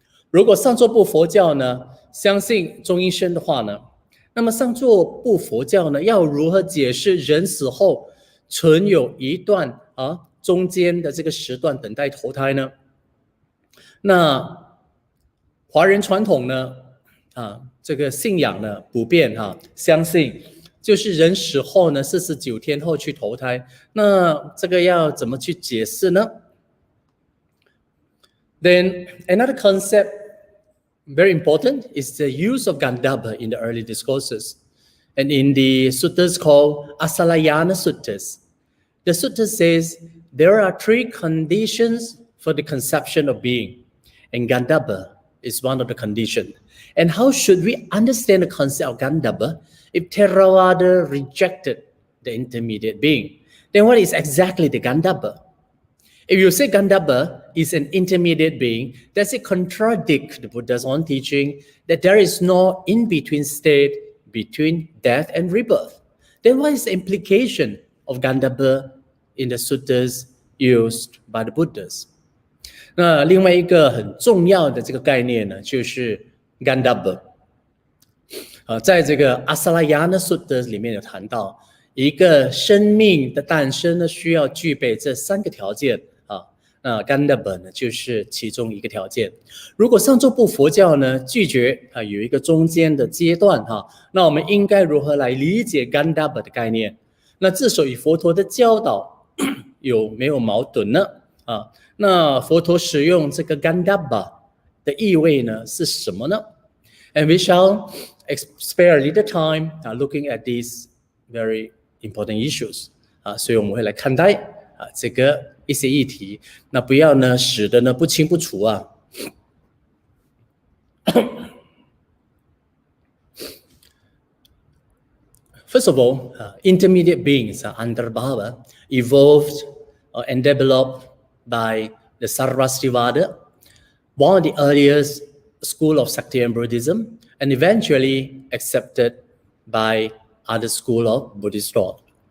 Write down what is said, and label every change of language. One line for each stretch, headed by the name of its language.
Chinese: 如果上座部佛教呢相信中阴身的话呢，那么上座部佛教呢要如何解释人死后存有一段中间的这个时段等待投胎呢？那华人传统呢这个信仰呢普遍相信就是人死后呢49天后去投胎。那这个要怎么去解释呢？
English: Then another concept very important is the use of Gandhabba in the early discourses, and in the suttas called Asalayana suttas. The sutta says there are 3 conditions for the conception of being, and Gandhabba is one of the conditions. And how should we understand the concept of Gandhabba if Theravada rejected the intermediate being? Then what is exactly the Gandhabba? If you say Gandhabba is an intermediate being, does it contradict the Buddha's own teaching that there is no in-between state between death and rebirth? Then what is the implication of Gandhabba in the suttas used by the Buddhas?
Chinese: 那另外一个很重要的这个概念呢，就是 Gandhabba。在这个 Asalayana Sutta 里面有谈到，一个生命的诞生呢，需要具备这3个条件那 Gandhabba 呢，就是其中一个条件。如果上座部佛教呢拒绝有一个中间的阶段那我们应该如何来理解 Gandhabba 的概念？那这首与佛陀的教导有没有矛盾呢？那佛陀使用这个 Gandhabba 的意味呢是什么呢？ And we shall spare a little time looking at these very important issues 所以我们会来看待这个一些议题，那不要呢使得呢不清不楚
English: First of all, intermediate beings Antarbhava evolved and developed by the Sarvastivada, one of the earliest school of Saktian Buddhism, and eventually accepted by other school of Buddhist thought.